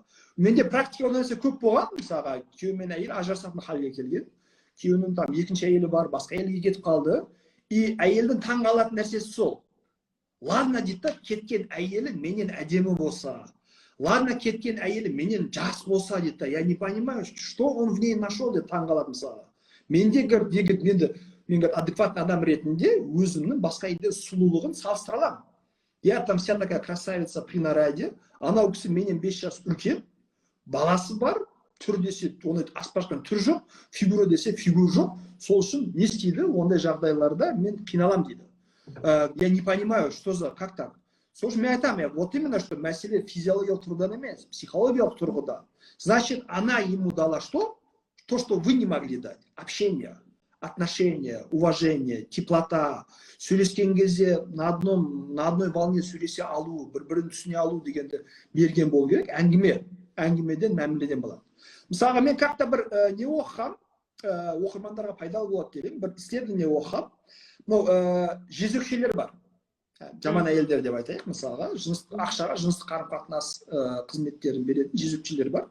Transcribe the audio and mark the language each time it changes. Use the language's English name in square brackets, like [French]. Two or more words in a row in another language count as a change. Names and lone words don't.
[Kazakh] Менде практика нәрсе көп болған, мысалға күйеу мен әйел ажырасатын халге келген. Күйеуінің там екінші әйелі бар, басқа әйелге кетіп қалды. И әйелдің таң қалатын нәрсесі сол. Ладно дейді, кеткен әйелі менен әдемі болса, ладно кеткен әйелі менен жас болса дейді, [Russian] я не понимаю, что он в ней нашел [Kazakh] деп таң қалады мысалға. Мен адекватный адам ретінде өзімнің басқа әйелдер сұлулығын салыстыра аламын. [Russian] Я там вся такая красавица при наряде, [Kazakh] анау кісі менен 5 жас үлкен, баласы бар, түр десе, оны аспашқан түр жоқ, фигура десе, фигура жоқ. Сол үшін не істейді, ондай жағдайларда мен қиналам дейді. [Russian] Я не понимаю, что за, как так? [Kazakh] Сол үшін мен айтамын, [Russian] вот именно, что [Kazakh] мәселе физиологиялық тұрғыдан емес, психологиялық тұрғыда. [Russian] Значит, она ему дала что? То, что вы не могли дать. Общение, отношения, уважение, теплота, [Kazakh] сөйлескен кезде [Russian] на одной волне [Kazakh] сөйлесе алу, бір-бірін түсіне алу дегенді берген болу керек. Әңгімеден, мәміледен болады. Мысалға, мен как-то бір не оқығам, оқырмандарға пайдалы болады деп, бір исследование оқығам. Жезөкшелер бар. Жаман әйелдер деп айтайық, мысалға, ақшаға жыныстық қарым-қатынас қызметтерін беретін жезөкшелер бар.